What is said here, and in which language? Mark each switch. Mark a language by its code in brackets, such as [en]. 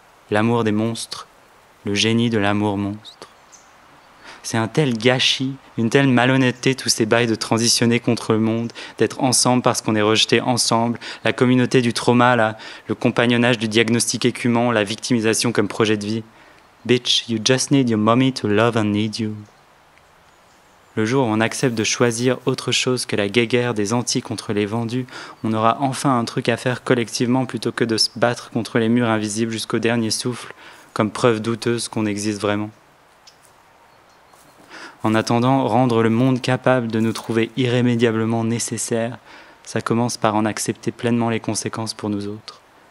[fr] L'amour des monstres, le génie de l'amour monstre. C'est un tel gâchis, une telle malhonnêteté, tous ces bails de transitionner contre le monde, d'être ensemble parce qu'on est rejeté ensemble, la communauté du trauma, là, le compagnonnage du diagnostic écumant, la victimisation comme projet de vie. [en] Bitch, you just need your mommy to love and need you. [fr] Le jour où on accepte de choisir autre chose que la guéguerre des antis contre les vendus, on aura enfin un truc à faire collectivement plutôt que de se battre contre les murs invisibles jusqu'au dernier souffle, comme preuve douteuse qu'on existe vraiment. En attendant, rendre le monde capable de nous trouver irrémédiablement nécessaires, ça commence par en accepter pleinement les conséquences pour nous autres.